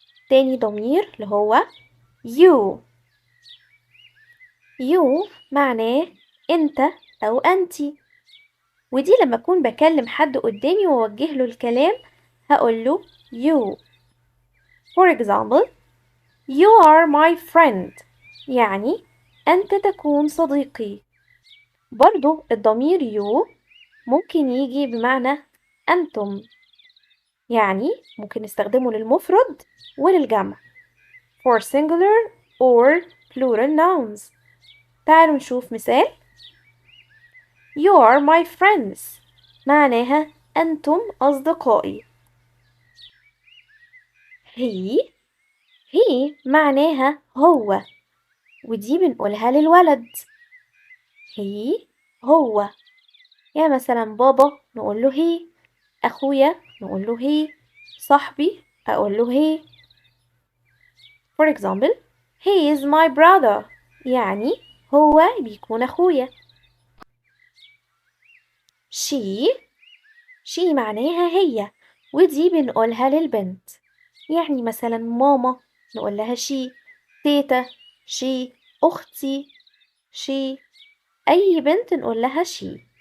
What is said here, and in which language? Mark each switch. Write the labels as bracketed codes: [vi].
[ar] تاني ضمير اللي هو you معناه أنت أو أنتي، ودي لما أكون بكلم حد قدامي وأوجه له الكلام هقول له you. [en] For example, you are my friend [ar] يعني أنت تكون صديقي. برضو الضمير you ممكن يجي بمعنى أنتم، يعني ممكن نستخدمه للمفرد وللجمع [en] for singular or plural nouns. [ar] تعالوا نشوف مثال. [en] You are my friends [ar] معناها أنتم أصدقائي. he معناها هو، ودي بنقولها للولد هو. يعني مثلا بابا نقول له هي، أخويا نقول له هي، صاحبي أقول له هي. [en] For example, he is my brother [ar] يعني هو بيكون أخويا. she معناها هي، ودي بنقولها للبنت. يعني مثلا ماما نقول لها she، تيتا she، أختي she، أي بنت نقول لها she.